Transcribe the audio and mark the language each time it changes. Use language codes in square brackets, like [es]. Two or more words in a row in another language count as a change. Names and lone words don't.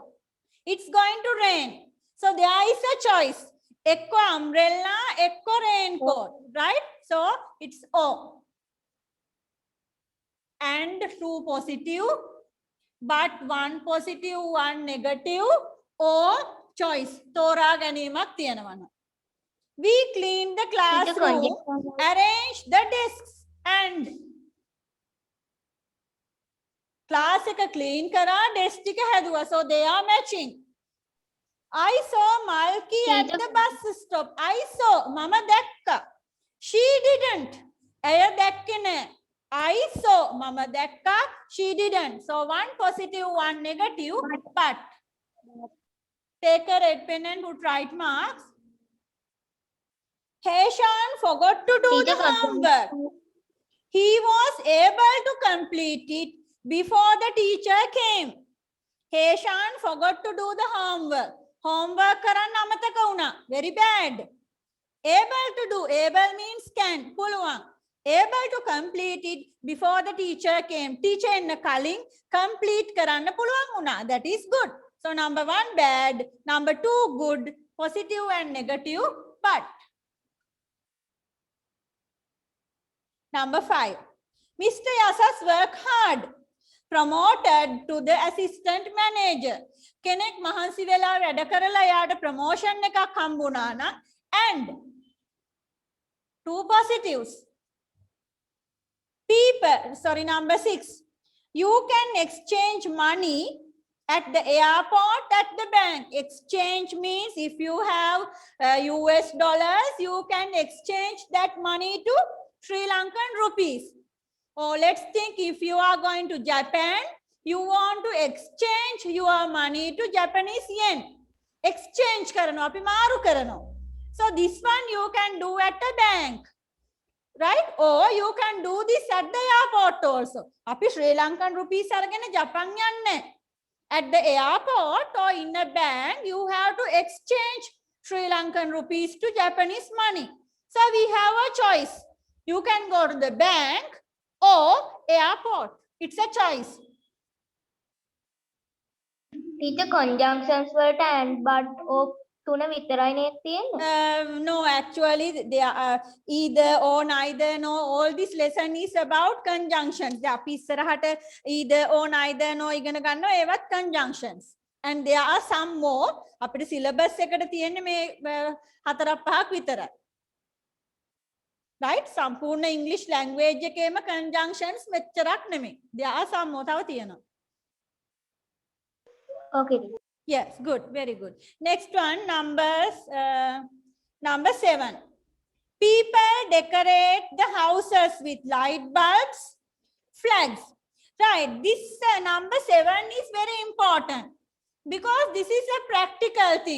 [en] It's going to rain. So there is a choice. Ekko umbrella, ekko raincoat. Right? So it's O. And 2 positive, but 1 positive, 1 negative, or choice. [si] තෝරා ගැනීමක් තියෙනවා. [en] We clean the classroom, arrange the desks, and [si] class එක clean කරා, desk ටික හැදුවා. [en] So they are matching. I saw Malki at the bus stop. I saw, [si] මම දැක්කා. [en] She didn't. [si] ඇය දැක්කේ නෑ. [en] I saw, [si] මම දැක්කා. [en] She didn't. So 1 positive, 1 negative, but take a red pen and put right marks. Heshan forgot to do the homework. He was able to complete it before the teacher came. Heshan forgot to do the homework. [si] Homework කරන්න අමතක වුණා. [en] Very bad. Able to do. Able means can. පුළුවන්. Able to complete it before the teacher came. [si] Teacher එන්න කලින් complete කරන්න පුළුවන් වුණා. [en] That is good. So number 1 bad. Number 2 good. Positive and negative. But number 5. Mr. Yasas work hard. Promoted to the assistant manager. [si] කෙනෙක් මහන්සි වෙලා වැඩ කරලා යාට promotion එකක් හම්බුණා නම් [en] and 2 positives. People, sorry, number 6. You can exchange money at the airport, at the bank. Exchange means if you have US dollars, you can exchange that money to Sri Lankan rupees. Or let's think if you are going to Japan, you want to exchange your money to Japanese yen. [si] Exchange කරනවා, අපි මාරු කරනවා. [en] So this one you can do at a bank. Right? Or you can do this at the airport also. [si] අපි [en] Sri Lankan rupees [si] අරගෙන ජපාන් යන්නේ. [en] At the airport or in a bank, you have to exchange Sri Lankan rupees to Japanese money. So we have a choice. You can go to the bank or airport. It's a choice. [si] Teacher, conjunctions වලට [en] and but or [si] තුන විතරයි නේද තියෙන්නේ? [en] No, actually they are either or neither. No, all this lesson is about conjunctions. [si] අපි ඉස්සරහට [en] either or neither no [si] ඉගෙන ගන්නවා ඒවත් conjunctions. [en] and there are some more. [si] අපිට syllabus එකට තියෙන්නේ මේ හතරක් පහක් විතරයි. right? සම්පූර්ණ [en] English language [si] එකේම conjunctions මෙච්චරක් නෙමෙයි. [en] there are some more [si] තව තියෙනවා. [en] Okay. yes, good, very good. Next one, number 7. People decorate the houses with light bulbs, flags. Right, this number 7 is very important because this is a practical thing.